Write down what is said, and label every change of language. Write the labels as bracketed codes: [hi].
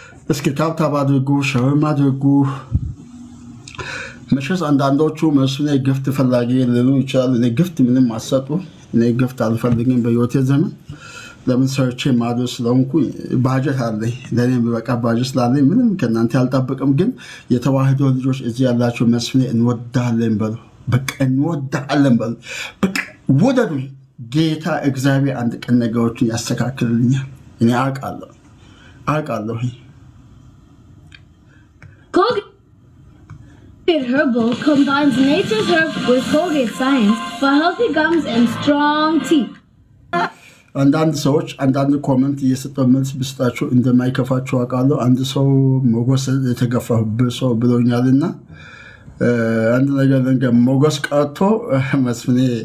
[am] እስኪ ታብታብ አድርጉ፣ ሸርም አድርጉ። መቼስ አንዳንዶቹ መስኔ ግፍት ፈላጊ ሊሉ ይችላሉ። እኔ ግፍት ምንም አሰጡ። እኔ ግፍት አልፈልግም በህይወቴ ዘመን። ለምን ሰርቼ ማድረስ ስለሆንኩ ባጀት አለኝ። ለእኔ በቃ ባጀት ስላለኝ ምንም ከእናንተ አልጠብቅም። ግን የተዋህዶ ልጆች እዚህ ያላቸው መስኔ እንወዳለን በሉ። በቃ እንወዳለን በሉ። በቃ ውደዱ። ጌታ እግዚአብሔር አንድ ቀን ነገሮችን ያስተካክልልኛል። እኔ አውቃለሁ። [en] Colgate Herbal combines nature's herbs with Colgate science for healthy gums and strong teeth. [am] አንዳንድ ሰዎች አንዳንድ ኮመንት እየሰጠው መልስ ብስጣቸው እንደማይከፋቸው አውቃለሁ። አንድ ሰው ሞገስ የተገፋብህ ሰው ብሎኛልና አንድ ነገር ሞገስ ቀርቶ መስፍኔ